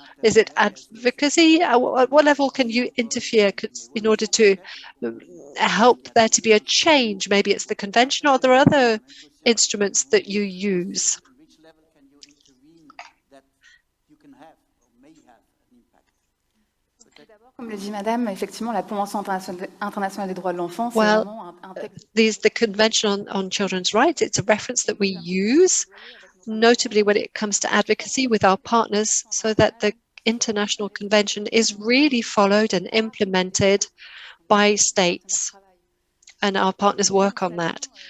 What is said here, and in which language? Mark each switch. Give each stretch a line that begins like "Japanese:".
English: Is it advocacy? At what level can you interfere in order to help there to be a change? Maybe it's the convention, or there are other instruments that you use. Which level can you intervene that you can have or may have an impact?
French: Comme le dit Madame, effectivement, la Convention internationale des droits de l'enfant, c'est
English: Well,
French: vraiment un texte.
English: the Convention on Children's Rights, it's a reference that we use, notably when it comes to advocacy with our partners, so that the International Convention is really followed and implemented by states, and our partners work on that.